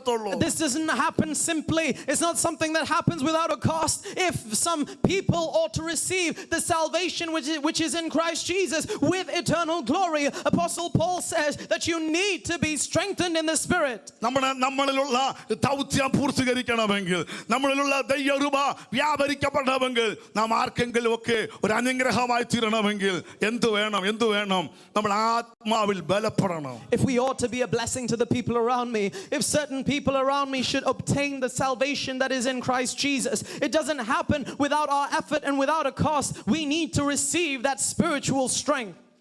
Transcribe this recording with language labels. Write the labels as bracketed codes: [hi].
[en] this doesn't happen simply. It's not something that happens without a cost. If some people ought to receive the salvation which is in Christ Jesus with eternal glory, Apostle Paul says that you need to be strengthened in the spirit. [ml] നമ്മളിലുള്ള ദൗത്യം പൂർത്തീകരിക്കണമെങ്കിൽ, നമ്മളിലുള്ള ദൈവകൃപ വ്യാപരിക്കപ്പെടണമെങ്കിൽ, നാം ആർക്കെങ്കിലും ഒക്കെ ഒരു അനുഗ്രഹമായി തീരണമെങ്കിൽ എന്തു വേണം? [en] If we ought to be a blessing to the people around me, if certain people around me should obtain the salvation that is in Christ Jesus, it doesn't happen without our effort and without a cost. We need to receive that spiritual strength.